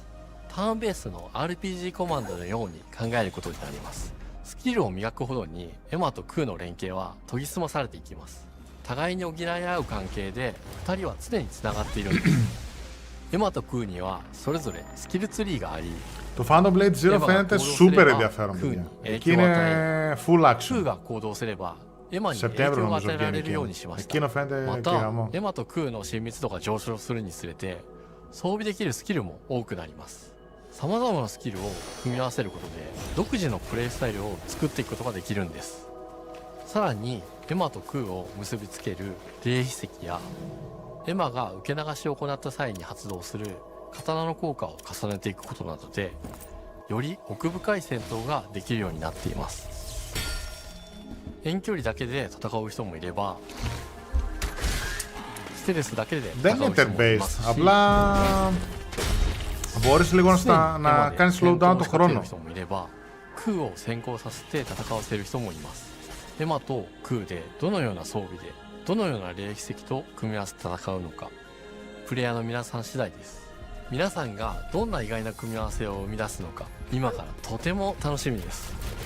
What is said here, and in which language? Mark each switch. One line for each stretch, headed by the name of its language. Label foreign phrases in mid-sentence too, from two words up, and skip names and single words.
Japanese: ターンベースの RPG コマンドのように考えることになります。スキルを磨くほどにエマとクーの連携は研ぎ澄まされていきます。互いに補い合う関係で2人は常につながっているんです。エマとクーにはそれぞれスキルツリーがあり
Greek: Το Phantom Blade Zero φαίνεται super ενδιαφέρον, παιδιά. Εκεί είναι
English: full action.
Japanese: クーが行動すればエマに影響が与えられるようにしました。またエマとクーの親密度が上昇するにつれて装備できるスキルも多くなります。様々なスキルを組み合わせることで独自のプレイスタイルを作っていくことができるんです。さらにエマとクーを結びつける霊秘石やエマが受け流しを行った際に発動する刀の効果を重ねていくことなどでより奥深い戦闘ができるようになっています。遠距離だけで戦う人もいればステルスだけで戦う人もいますし
Greek: απλά μπορείς λίγο να κάνεις
English: slow down
Greek: το χρόνο.
Japanese: クーを先行させて戦わせる人もいます。エマとクーでどのような装備でどのような霊秘石と組み合わせて戦うのかプレイヤーの皆さん次第です。皆さんがどんな意外な組み合わせを生み出すのか今からとても楽しみです。